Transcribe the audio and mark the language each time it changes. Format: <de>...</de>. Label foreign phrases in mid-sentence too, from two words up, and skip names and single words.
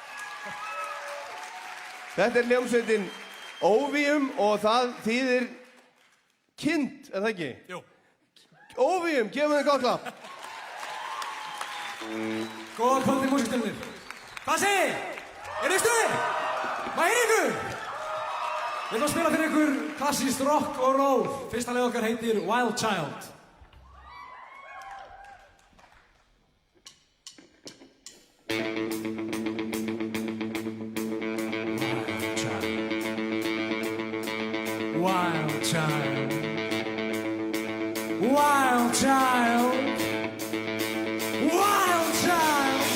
<is>Þetta er hljómsveitin Óvíum og það þýðir kind, er það ekki? Jú. Óvíum, gefum þeim gott klapp. Góða kvöldi músíktilraunir. Hvað segir? Er þið stuði? Hvað er ykkur? Við ætlum að spila fyrir ykkur klassískt rock og roll. Fyrsta lagið okkar heitir Wild Child. Wild child.</is> <en>Wild child. Wild child.</en>